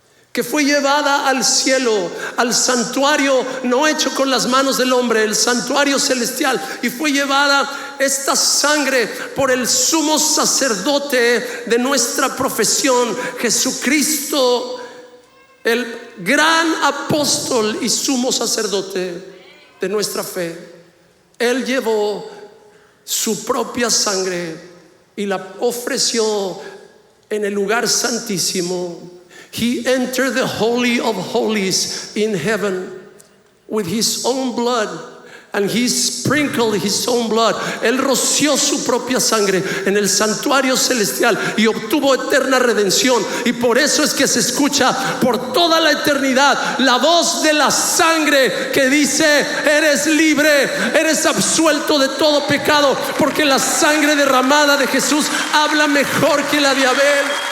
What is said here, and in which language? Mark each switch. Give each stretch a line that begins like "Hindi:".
Spanish: que fue llevada al cielo, al santuario no hecho con las manos del hombre, el santuario celestial, y fue llevada esta sangre por el sumo sacerdote de nuestra profesión, Jesucristo, el gran apóstol y sumo sacerdote de nuestra fe. Él llevó su propia sangre y la ofreció en el lugar santísimo.
English: He entered the holy of holies in heaven with his own blood, and he sprinkled his own blood.
Spanish: Él roció su propia sangre en el santuario celestial y obtuvo eterna redención. Y por eso es que se escucha por toda la eternidad la voz de la sangre que dice: eres libre, eres absuelto de todo pecado, porque la sangre derramada de Jesús habla mejor que la de Abel.